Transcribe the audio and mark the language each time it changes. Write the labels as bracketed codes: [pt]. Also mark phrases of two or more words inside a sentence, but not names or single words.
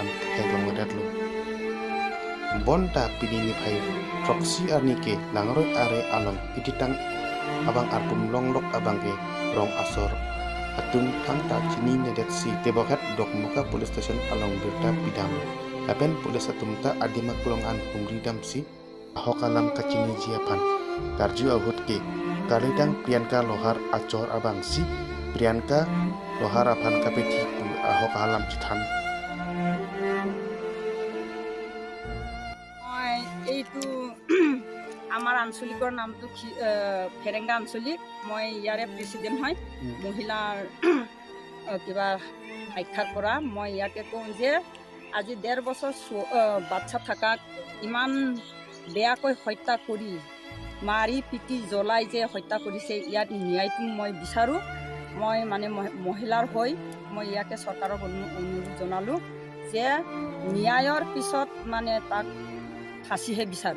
[mjw] heglong medadlu bonta pini nifai proksi arni ke langroi are along ititang abang arpum longlok abang ke rong asor atung tang ta cini nedet si tebokat Dokmoka Police Station along Birta Pidam lapen pulis atumta adima kulongan pungridam si ahokalam kacini jiapan tarju ahut ke kalidang Priyanka Lohar acor abang si Priyanka Lohar apan kapeti ahokalam citan [as] এইটো আমার আঞ্চলিকৰ নামটো ফেৰেংগা আঞ্চলিক মই ইয়াৰে প্ৰেচিডেণ্ট হয় মহিলাৰ কিবা আখ্যাৰ পৰা মই ইয়াকে কওঁ যে আজি 1.5 বছৰ বাচ্চা থাকাক ইমান বেয়াকৈ হত্যা কৰি মাৰি পিটি জ্বলাই যে হত্যা কৰিছে ইয়াত ন্যায়টো মই বিচাৰোঁ মই মানে মহিলাৰ হৈ মই ইয়াকে চৰকাৰক অনুৰোধ জনালোঁ যে ন্যায়ৰ পিছত মানে তাক ফাঁচিহে বিচাৰোঁ